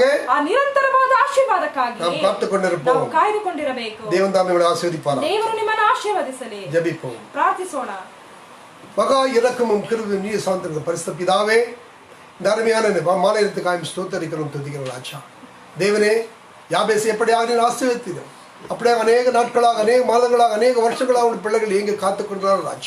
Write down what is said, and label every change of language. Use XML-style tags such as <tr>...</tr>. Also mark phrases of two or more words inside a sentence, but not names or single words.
<kn>ಆ ನಿರಂತರವಾದ ಆಶೀರ್ವಾದಕ್ಕಾಗಿ</kn> <ta>நாம் காத்துக் கொண்டிருப்போம்.</ta> <kn>ನಾವು ಕಾಯ್ದುಕೊಂಡಿರಬೇಕು.</kn> <ta>தேவன் தாமே நம்மை ஆசீர்வதிப்பார்.</ta> <kn>ದೇವರು ನಿಮ್ಮನ್ನು ಆಶೀರ್ವದಿಸಲಿ.</kn> <ta>ஜெபிப்போம்.</ta> <kn>ಪ್ರಾರ್ಥಿಸೋಣ.</kn> <ta>மகா இரக்கமும் கிருபையும் நீ சார்ந்திருந்த பரிசுத்த பிதாவே, இந்த அருமையான மாநிலத்துக்காக ஸ்தோத்தரிக்கிறோம், துதிக்கிறோம் ராஜா. தேவனே, யாபேசை எப்படியாக நீர் ஆசீர்வதித்தீர், அப்படியே அநேக நாட்களாக, அநேக மாதங்களாக, அநேக வருஷங்களாக உங்கள் பிள்ளைகள் எங்கே காத்துக்கொண்டார் ராஜா.</ta>